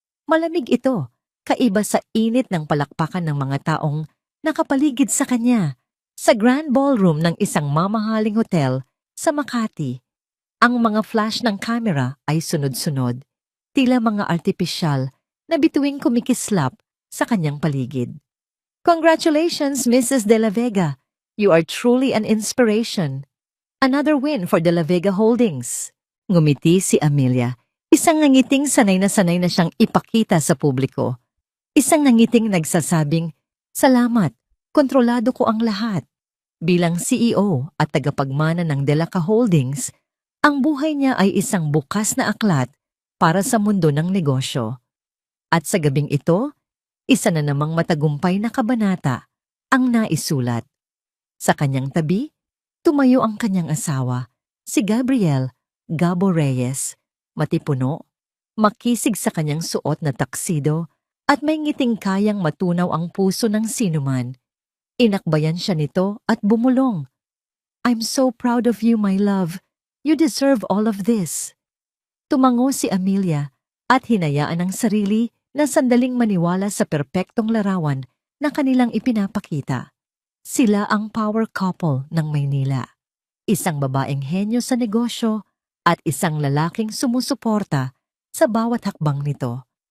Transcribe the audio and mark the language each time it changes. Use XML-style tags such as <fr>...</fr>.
<tl>Malamig ito, kaiba sa init ng palakpakan ng mga taong nakapaligid sa kanya sa grand ballroom ng isang mamahaling hotel sa Makati. Ang mga flash ng camera ay sunod-sunod, tila mga artipisyal na bituing kumikislap sa kanyang paligid.</tl> <en>Congratulations, Mrs. De La Vega! You are truly an inspiration. Another win for De La Vega Holdings.</en> <tl>Ngumiti si Amelia, isang nangiting sanay na siyang ipakita sa publiko. Isang nangiting nagsasabing, "Salamat, kontrolado ko ang lahat." Bilang CEO at tagapagmana ng Delaca Holdings, ang buhay niya ay isang bukas na aklat para sa mundo ng negosyo. At sa gabing ito, isa na namang matagumpay na kabanata ang naisulat. Sa kanyang tabi, tumayo ang kanyang asawa, si Gabriel Gabo Reyes, matipuno, makisig sa kanyang suot na taksido at may ngiting kayang matunaw ang puso ng sinuman. Inakbayan siya nito at bumulong.</tl> <en>"I'm so proud of you, my love. You deserve all of this."</en> <tl>Tumango si Amelia at hinayaan ang sarili na sandaling maniwala sa perpektong larawan na kanilang ipinapakita. Sila ang power couple ng Maynila. Isang babaeng henyo sa negosyo at isang lalaking sumusuporta sa bawat hakbang nito.</tl>